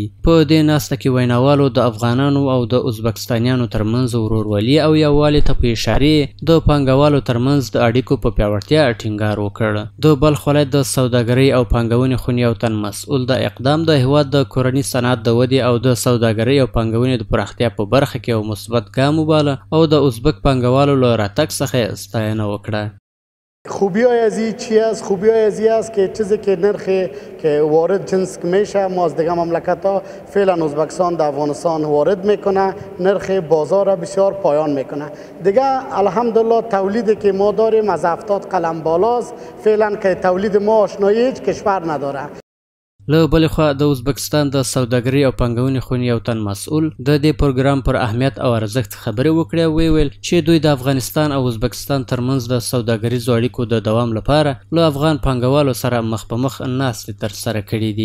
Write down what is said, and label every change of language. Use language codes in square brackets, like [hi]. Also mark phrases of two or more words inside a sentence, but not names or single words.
[ps] په دې ناسته کې ویناوالو د افغانانو او د ازبکستانیانو ترمنځ ورورولي او یووالي ته په اشارې د پانګوالو ترمنځ د اړیکو په پیاوړتیا ټینګار وکړ. د بلخ ولایت د سوداګرۍ او پانګونې خونې یو تن مسؤل د اقدام د هېواد د کورني صنعت د ودې او د سوداګرۍ او پانګونې د پراختیا په برخه کې یو مثبت ګام وباله او د ازبک پانګوالو له راتګ څخه ستاینه وکړه. [fa] خوبی‌های از این چی است؟ خوبی‌های از این است که چیزی که نرخی که وارد جنس میشه ما از دیگه مملکت‌ها فعلا ازبکستان در افغانستان وارد میکنه، نرخ بازار بسیار پایان میکنه. دیگه الحمدلله تولیدی که ما داریم از 70 قلم بالاست، فعلا که تولید ما آشنایی هیچ کشور نداره. [ps] له بلې خوا د ازبکستان د سوداګرۍ او پانګونې خونې یو تن مسؤل د دې پروګرام پر اهمیت او ارزښت خبرې وکړې او ویل چې دوی د افغانستان او ازبکستان ترمنځ د سوداګریزو اړیکو د دوام لپاره له افغان پانګوالو سره مخ په مخ ناستې ترسره کړي دي.